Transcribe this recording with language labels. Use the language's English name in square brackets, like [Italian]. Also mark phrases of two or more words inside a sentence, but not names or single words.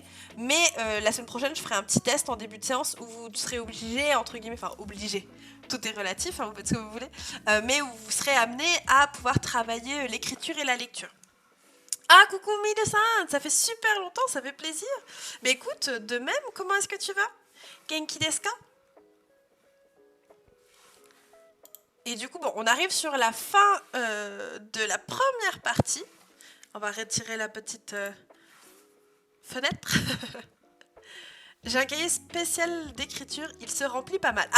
[French] Mais la semaine prochaine, je ferai un petit test en début de séance où vous serez obligé, entre guillemets, enfin obligé. Tout est relatif, hein, vous faites ce que vous voulez, mais où vous serez amené à pouvoir travailler l'écriture et la lecture. Ah, coucou Mide-san, ça fait super longtemps, ça fait plaisir. Mais écoute, de même, comment est-ce que tu vas? [Japanese] 元気ですか? [French] Et du coup, bon, on arrive sur la fin de la première partie. On va retirer la petite fenêtre. J'ai un cahier spécial d'écriture, il se remplit pas mal.